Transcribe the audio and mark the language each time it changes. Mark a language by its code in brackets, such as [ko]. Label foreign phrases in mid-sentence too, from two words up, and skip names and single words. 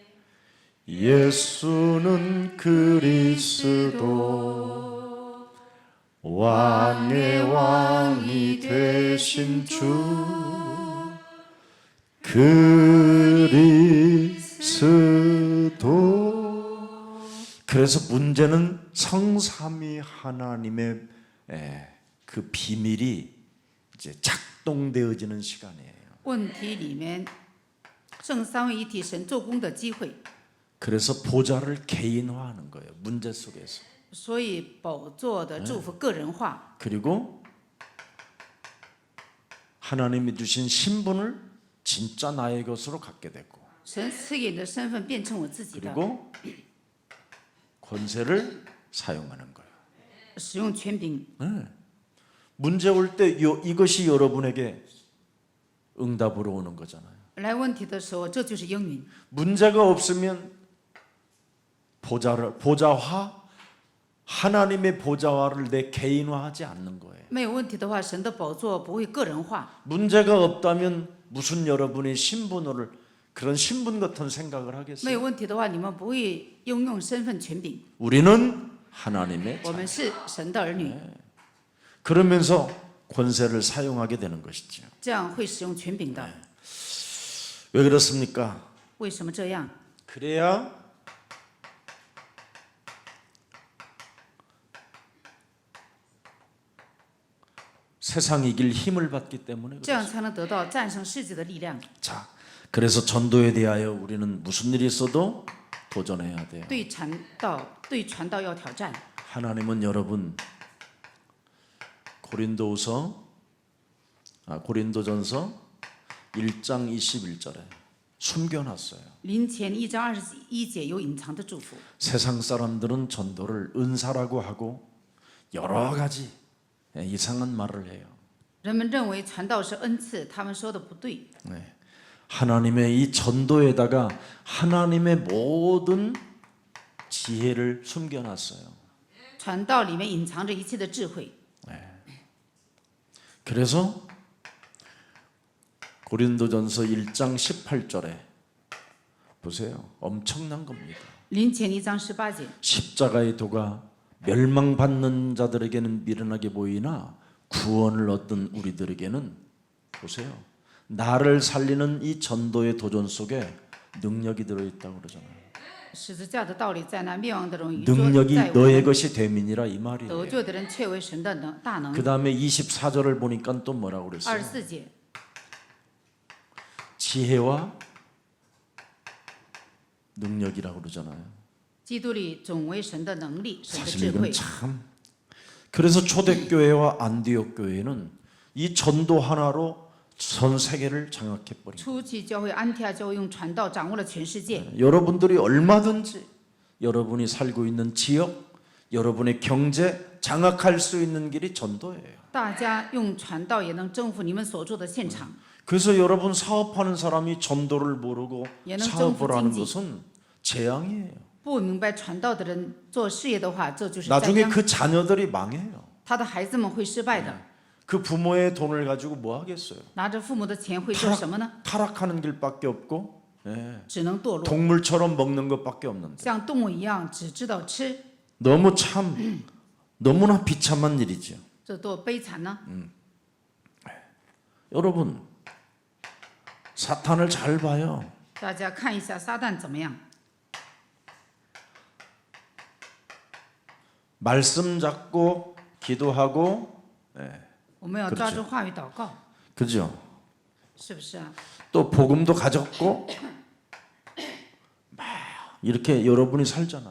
[ko] 예수는 그리스도 왕의 왕이 되신 주 그리스도 그래서 문제는 성삼위 하나님의 그 비밀이 이제 작동되어지는 시간이에요. [zh] 问题里面，正三位一体神做工的机会， [ko] 그래서 보좌를 개인화하는 거예요. 문제 속에서. [zh] 所以宝座的祝福个人化， [ko] 그리고 하나님이 주신 신분을 진짜 나의 것으로 갖게 되고 [zh] 神赐给你的身份变成我自己的， [ko] 그리고 권세를 사용하는 거예요. [zh] 使用权柄。 [ko] 문제 올 때 이것이 여러분에게 응답으로 오는 거잖아요. [zh] 来问题的时候，这就是应允。 [ko] 문제가 없으면 보좌화 하나님의 보좌화를 내 개인화하지 않는 거예요. [zh] 没有问题的话，神的宝座不会个人化。 [ko] 문제가 없다면 무슨 여러분의 신분을 그런 신분 같은 생각을 [zh] 没 [ko] 하겠어요? [zh] 有问题的话，你们不会应用身份权柄。 [ko] 우리는 하나님의 [zh] 我 [ko] 자. [zh] 们是神的儿女， [ko] 그러면서 권세를 사용하게 되는 것이죠. [zh] 这样会使用权柄的。 [ko] 왜 그렇습니까? [zh] 为什么这样？ [ko] 그래야 세상 이길 힘을 받기 때문에 [zh] 这样 [ko] 그렇습니다. [zh] 才能得到战胜世界的力量。 [ko] 자, 그래서 전도에 대하여 우리는 무슨 일이 있어도 도전해야 돼요. [zh] 对传道要挑战。 [ko] 하나님은 여러분 고린도전서 1장 21절에 숨겨놨어요. [zh] 临前1章21节有隐藏的祝福。 [ko] 세상 사람들은 전도를 은사라고 하고 여러 가지 이상한 말을 해요. [zh] 人们认为传道是恩赐，他们说的不对。 [ko] 네. 하나님의 이 전도에다가 하나님의 모든 지혜를 숨겨놨어요. [zh] 传道里面隐藏着一切的智慧。 [ko] 그래서 고린도전서 1장 18절에 보세요. 엄청난 겁니다. [zh] 临前1章18节， [ko] 십자가의 도가 멸망받는 자들에게는 미련하게 보이나 구원을 얻은 우리들에게는 보세요. 나를 살리는 이 전도의 도전 속에 능력이 들어있다고 그러잖아요. [zh] 十字架的道理在那灭亡的人与 [ko] 능력이 [zh] 在我 [ko] 너의 [zh] 们 [ko] 것이 됨이니라 이 [zh] 得 [ko] 말이에요. [zh] 救的人却为神的大能。 [ko] 그 다음에 24절을 보니까 또 뭐라고 그랬어요? [zh] 24节， [ko] 지혜와 능력이라고 그러잖아요. [zh] 基督里总为神的能力，神的 [ko] 사실 [zh] 智慧 [ko] 이건 。 참. 그래서 초대교회와 안디옥 교회는 이 전도 하나로 전 세계를 장악해 버린. [zh] 初期教会安提阿教会用传道掌握了全世界。 [ko] 여러분들이 얼마든지 여러분이 살고 있는 지역, 여러분의 경제 장악할 수 있는 길이 전도예요. 大家用传道也能征服你们所住的现场。 그래서 여러분 사업하는 사람이 전도를 모르고 얘는 사업을 하는 정부 것은 재앙이에요. [zh] 不明白传道的人做事业的话，这就是灾 [ko] 나중에 [zh] 殃。 [ko] 그 자녀들이 망해요. [zh] 他的孩子们会失败的， [ko] 그 부모의 돈을 가지고 뭐 하겠어요? [zh] 拿着父母的钱会做什么呢？ [ko] 타락하는 길밖에 없고, 예. [zh] 只能堕落， [ko] 동물처럼 먹는 것밖에 없는데. [zh] 像动物一样只知道吃， [ko] 너무 참 너무나 비참한 일이죠. [zh] 这多悲惨呢！ [ko] 여러분 사탄을 잘 봐요. [zh] 大家看一下撒旦怎么样？ [ko] 말씀 잡고 기도하고, [zh] 我们要抓住话语祷告， [ko] 그죠? [zh] 是不是啊？ [ko] 또 복음도 가졌고, 막 이렇게 여러분이 살잖아요.